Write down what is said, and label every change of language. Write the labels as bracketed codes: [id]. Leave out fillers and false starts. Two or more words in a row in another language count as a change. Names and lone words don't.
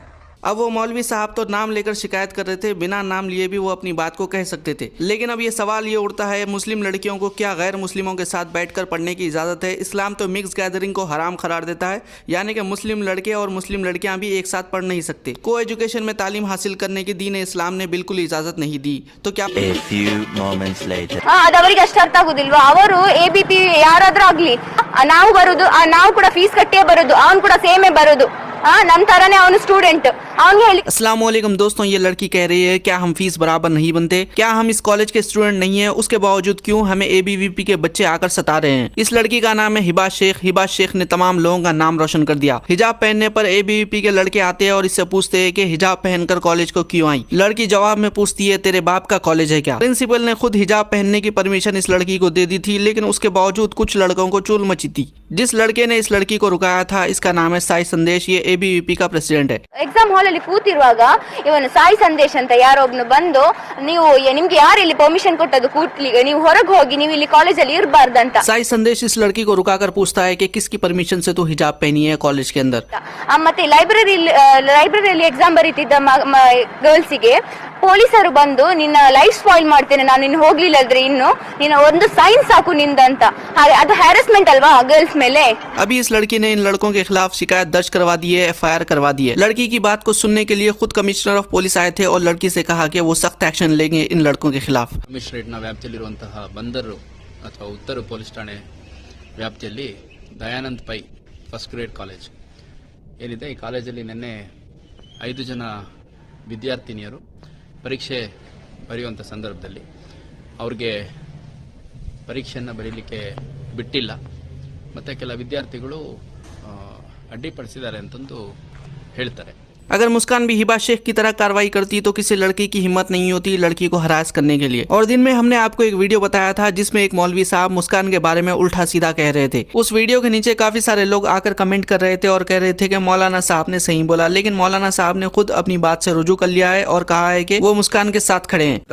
[hi] अब वो मौलवी साहब तो नाम लेकर शिकायत कर रहे थे, बिना नाम लिए भी वो अपनी बात को कह सकते थे। लेकिन अब ये सवाल ये उठता है मुस्लिम लड़कियों को क्या गैर मुस्लिमों के साथ बैठकर पढ़ने की इजाज़त है। इस्लाम तो [en] mix gathering [hi] को हराम करार देता है, यानी कि मुस्लिम लड़के और मुस्लिम लड़कियां भी एक साथ पढ़ नहीं सकते। को एजुकेशन में तालीम हासिल करने की दीन इस्लाम ने बिल्कुल इजाज़त नहीं दी। तो क्या [kn] ಅದವರಿಗೆ ಅಷ್ಟು ಅರ್ಥ ಆಗುದಿಲ್ವಾ? ಅವರು ABP ಯಾರಾದ್ರೂ ಆಗ್ಲಿ, ನಾವು ಬರುದು, ನಾವು ಕೂಡ ಫೀಸ್ ಕಟ್ಟೇ ಬರುದು, ಅವನು ಕೂಡ ಸೇಮೇ ಬರುದು, ನಮ್ಮ ತರನೇ ಅವನು ಸ್ಟೂಡೆಂಟ್। [hi] अस्सलाम वालेकुम दोस्तों, ये लड़की कह रही है क्या हम फीस बराबर नहीं बनते, क्या हम इस कॉलेज के स्टूडेंट नहीं है, उसके बावजूद क्यों हमें ABVP के बच्चे आकर सता रहे हैं। इस लड़की का नाम है हिबा शेख। हिबा शेख ने तमाम लोगों का नाम रोशन कर दिया। हिजाब पहनने पर ABVP के लड़के आते हैं और इससे पूछते हैं कि हिजाब पहनकर कॉलेज को क्यों आई। लड़की जवाब में पूछती है तेरे बाप का कॉलेज है क्या। प्रिंसिपल ने खुद हिजाब पहनने की परमिशन इस लड़की को दे दी थी, लेकिन उसके बावजूद कुछ लड़कों को चूल मची थी। जिस लड़के ने इस लड़की को रुकाया था इसका नाम है साई संदेश। ये ABVP का प्रेसिडेंट है। [en] exam hall [kn] ಅಲ್ಲಿ ಕೂತಿರುವಾಗ ಇವನು ಸಾಯಿ ಸಂದೇಶ್ ಅಂತ ಯಾರೊಬ್ನು ಬಂದು ನೀವು ನಿಮ್ಗೆ ಯಾರು ಇಲ್ಲಿ ಪರ್ಮಿಷನ್ ಕೊಟ್ಟದ್ದು ಕೂತ್ಲಿಗೆ, ನೀವು ಹೊರಗೆ ಹೋಗಿ, ನೀವು ಇಲ್ಲಿ ಕಾಲೇಜ್ ಅಲ್ಲಿ ಇರಬಾರ್ದಂತ। [hi] साई संदेश इस लड़की को रुकाकर पूछता है कि किसकी परमिशन से तू हिजाब पहनी है कॉलेज के अंदर। [kn] ಮತ್ತೆ ಲೈಬ್ರರಿಯಲ್ಲಿ ಎಕ್ಸಾಮ್ ಬರೀತಿದ್ದ ಗರ್ಲ್ಸಿಗೆ ಪೊಲೀಸರು ಬಂದು ನಿನ್ನ [en] life spoil [kn] ಮಾಡ್ತೇನೆ ನಾನು, ನಿನ್ನ ಹೋಗ್ಲಿಲ್ಲ ಅಂದ್ರೆ ಇನ್ನು ನಿನ್ನ ಒಂದು ಸೈನ್ ಸಾಕು ನಿಂದಂತ। ಹಾಗೆ ಅದು ಹ್ಯಾರಸ್ಮೆಂಟ್ ಅಲ್ವಾ ಗರ್ಲ್ಸ್ ಮೇಲೆ। [hi] अभी इस लड़की ने इन लड़कों के खिलाफ शिकायत दर्ज करवा दी है, FIR करवा दी है। लड़की की बात को सुनने के लिए खुद [en] commissioner of police [hi] आए थे और लड़की से कहा कि वो सख्त एक्शन लेंगे इन लड़कों के खिलाफ। [kn] ಕಮಿಷನರೇಟ್ನ ವ್ಯಾಪ್ತಿಯಲ್ಲಿರುವಂತಹ ಬಂದರು ಅಥವಾ ಉತ್ತರ ಪೊಲೀಸ್ ಠಾಣೆ ವ್ಯಾಪ್ತಿಯಲ್ಲಿ ದಯಾನಂದ್ ಪೈ ಫಸ್ಟ್ ಗ್ರೇಡ್ ಕಾಲೇಜ್ ಏನಿದೆ, ಈ ಕಾಲೇಜಲ್ಲಿ ನಿನ್ನೆ 5 ಜನ ವಿದ್ಯಾರ್ಥಿನಿಯರು ಪರೀಕ್ಷೆ ಬರೆಯುವಂಥ ಸಂದರ್ಭದಲ್ಲಿ ಅವ್ರಿಗೆ ಪರೀಕ್ಷೆಯನ್ನು ಬರೀಲಿಕ್ಕೆ ಬಿಟ್ಟಿಲ್ಲ, ಮತ್ತು ಕೆಲ ವಿದ್ಯಾರ್ಥಿಗಳು ಅಡ್ಡಿಪಡಿಸಿದ್ದಾರೆ ಅಂತಂದು ಹೇಳ್ತಾರೆ। [hi] अगर मुस्कान भी हिबा शेख की तरह कार्रवाई करती तो किसी लड़की की हिम्मत नहीं होती लड़की को हरास करने के लिए। और दिन में हमने आपको एक वीडियो बताया था जिसमें एक मौलवी साहब मुस्कान के बारे में उल्टा सीधा कह रहे थे। उस वीडियो के नीचे काफी सारे लोग आकर कमेंट कर रहे थे और कह रहे थे कि मौलाना साहब ने सही बोला, लेकिन मौलाना साहब ने खुद अपनी बात से रुजू कर लिया है और कहा है कि वो मुस्कान के साथ खड़े हैं।